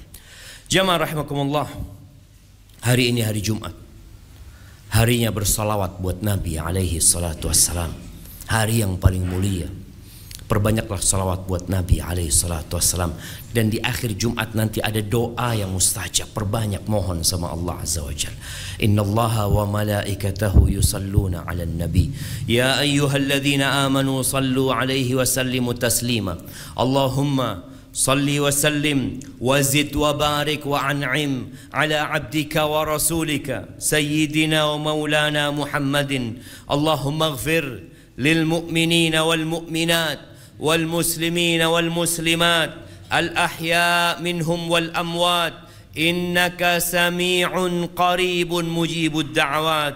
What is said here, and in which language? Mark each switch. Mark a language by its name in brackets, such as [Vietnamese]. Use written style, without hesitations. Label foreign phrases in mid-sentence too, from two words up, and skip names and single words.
[Indonesian] Jamaah rahimakumullah, hari ini hari Jumat, harinya bersalawat buat Nabi [Arabic] عليه الصلاة والسلام, [Indonesian] hari yang paling mulia, Perbanyaklah salawat buat Nabi [Arabic] عليه الصلاة والسلام. [Indonesian] Dan di akhir Jumat nanti ada doa yang mustajab. Perbanyak mohon sama [Arabic] Allah عز وجل إن الله وملائكته يصلون على النبي. يا أيها الذين آمنوا صلوا عليه وسلموا تسليما. Allahumma صلي وسلم وزد وبارك وأنعم على عبدك ورسولك سيدنا ومولانا محمد. اللهم اغفر للمؤمنين والمؤمنات والمسلمين والمسلمات الأحياء منهم والأموات إنك سميع قريب مجيب الدعوات.